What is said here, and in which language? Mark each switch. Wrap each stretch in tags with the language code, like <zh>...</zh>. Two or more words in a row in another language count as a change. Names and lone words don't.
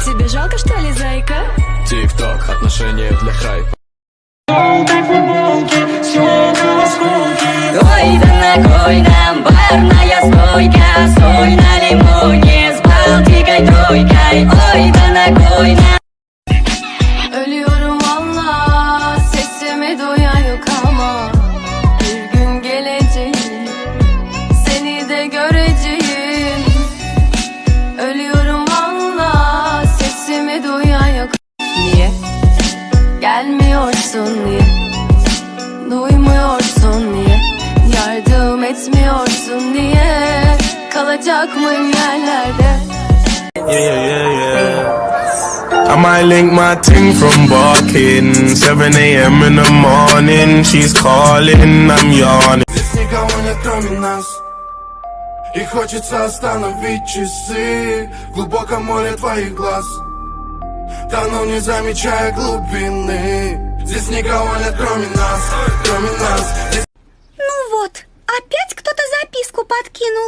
<ru>тебе жалко, что ли, зайка? Тик-ток, отношения для хайпа. Ой, да на нам барная стойка. Сой на лимоне с Балтикой тройкой. Ой, да на нам.</ru> <tr>Ölüyorum valla, sesimi duyan yok ama bir gün geleceğim, seni de göreceğim. Ölüyorum valla, sesimi duyan yok. Niye? Gelmiyorsun niye? Duymuyorsun niye? Yardım etmiyorsun niye? Kalacak mıyım yerlerde?</tr> <en>I might link my ting from barking 7 a.m. in the morning. She's calling, I'm yawning.</en> <ru>Здесь никого нет, кроме нас. И хочется остановить часы в глубоком море твоих глаз. Тону, не замечая глубины. Здесь никого нет, кроме нас, кроме нас. Ну вот, опять кто-то записку подкинул.</ru>